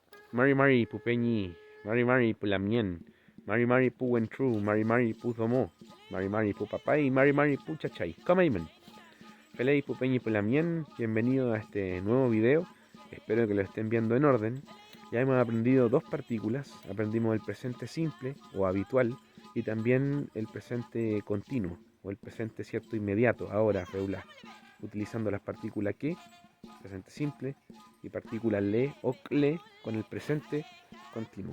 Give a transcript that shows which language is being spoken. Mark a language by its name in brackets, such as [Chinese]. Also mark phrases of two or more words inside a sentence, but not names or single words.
[Mapuche] Mari Mari Pupeñi, Mari Mari Pulamien, Mari Mari Puentru, Mari Mari Puzomo, Mari Mari Pupapai, Mari Mari Puchachay. Comaimen. Felei Pupeñi Pulamien, [Spanish] bienvenido a este nuevo video. Espero que lo estén viendo en orden. Ya hemos aprendido dos partículas. Aprendimos el presente simple o habitual y también el presente continuo o el presente cierto inmediato, ahora, feula, utilizando las partículas que, presente simple, y partículas le o cle con el presente continuo.